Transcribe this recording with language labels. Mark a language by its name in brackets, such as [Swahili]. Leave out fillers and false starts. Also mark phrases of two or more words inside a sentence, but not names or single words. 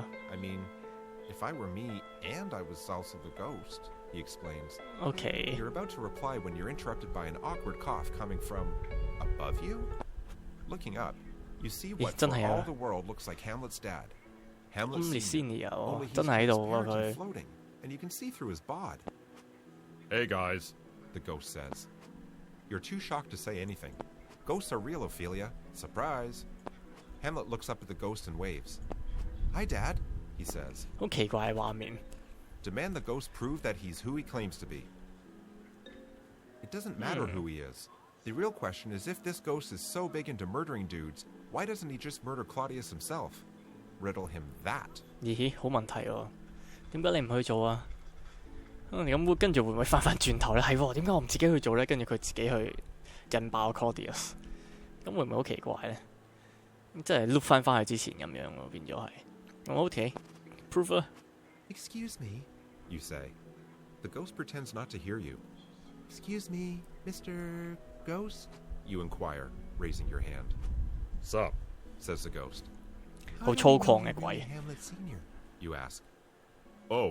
[English] I mean, if I were me and I was also the ghost, he explains. ？OK， You're about to reply when you're interrupted by an awkward cough coming from above you? Looking up, you see what for [Cantonese] 真係啊 [English] all the world looks like Hamlet's dad. Hamlet [Cantonese] 咁你 [English] Senior, [Cantonese] 先有 [English] only he's [Cantonese] 真係喺度喎 [English] transparent [Cantonese] 佢 [English] and。floating, and you can see through his bod. Hey guys. The ghost says. You're too shocked to say anything. Ghosts are real, Ophelia. Surprise. Hamlet looks up at the ghost and waves. Hi, Dad, he says. [Cantonese] 好奇怪嘅畫面。 [English] Demand the ghost prove that he's who he claims to be. It doesn't matter who he is. The real question is if this ghost is so big into murdering dudes, why doesn't he just murder Claudius himself? Riddle him that. [Cantonese] 咦，好問題喎，點解你唔去做啊？咁會跟住會唔會翻轉頭咧？係喎，點解我唔自己去做咧？跟住佢自己去引爆 Claudius，咁會唔會好奇怪咧？即係 loop 翻去之前咁樣喎，變咗係。OK，proof 啦。 [English] Excuse me. You say. The ghost pretends not to hear you. Excuse me, Mr. Ghost? You inquire, raising your hand. Sup? Says the ghost. How [Cantonese] 好 [English] do [Cantonese] 粗 [English] you know [Cantonese] 犷嘅 [English] you're [Cantonese] 鬼 [English] really Hamlet Senior? You ask. Oh.